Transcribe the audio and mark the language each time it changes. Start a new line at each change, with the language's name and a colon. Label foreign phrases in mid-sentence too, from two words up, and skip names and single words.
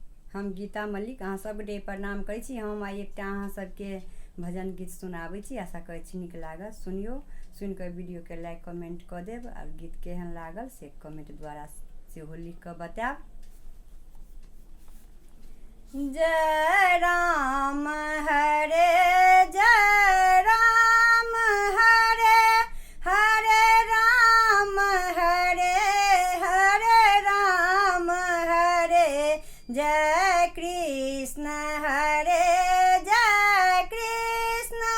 Maithili: हम गीता मल्लिक अहाँ सब डे प्रणाम करै छी। हम आइ एकटा अहाँ सबके भजन गीत सुनाबै छी। आशा करै छी नीक लागत। सुनियो, सुनि कऽ वीडियो के
English: like comment
Maithili: कऽ देब और गीत केहन लागल से कमेंट द्वारा सेहो लिख कऽ बताएब। जय राम हरे जय राम हरे हरे राम हरे हरे राम हरे जय कृष्ण हरे जय कृष्ण